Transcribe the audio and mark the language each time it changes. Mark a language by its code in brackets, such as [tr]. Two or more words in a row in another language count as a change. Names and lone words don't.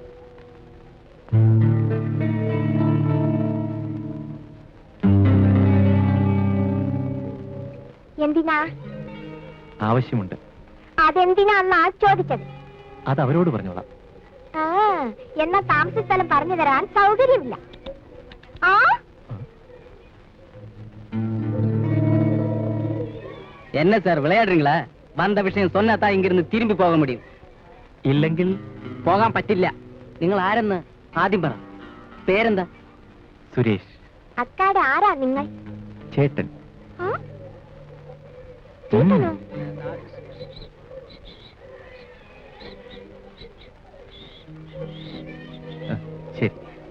[ml] എന്തിനാ? ആവശ്യമുണ്ട്. അതെന്തിനാ ചോദിച്ചത്? അത് അവരോട് പറഞ്ഞോളാം. എന്നാ താമസ സ്ഥലം പറഞ്ഞു തരാൻ സൗകര്യമില്ല. [ta] என்ன சார் விளையாடுறீங்களா? வந்த விஷயம் சொன்னாதான் இங்கிருந்து திரும்பி போக முடியும். [ml] ഇല്ലെങ്കിൽ പോകാൻ പറ്റില്ല. നിങ്ങൾ ആരെന്ന് ആദ്യം പറ. പേരെന്താ? സുരേഷ്. അക്കാടെ ആരാ നിങ്ങൾ? ചേട്ടൻ. ശരി.